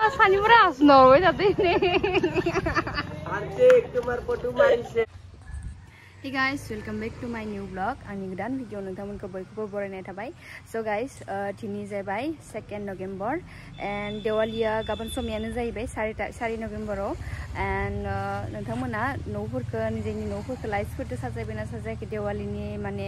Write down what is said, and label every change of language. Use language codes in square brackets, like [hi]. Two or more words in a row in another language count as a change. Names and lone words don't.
[brx] सानिफ्राय आसुनावबाय थादो [en] Hey guys, welcome back to my new vlog. [brx] आंनि गोदान भिडिअ नोंथांमोनखौ बयखौबो बरायनाय थाबाय. [en] So guys, [brx] दिनै जाबाय [en] 2 November and [brx] देवालिया गाबोन समयानो जाहैबाय [en] 4 November and [brx] नोंथांमोना न'फोरखौ निजेनि न'फोरखौ लाइट्सफोरजों साजायबायना साजायाखै देवालिनि माने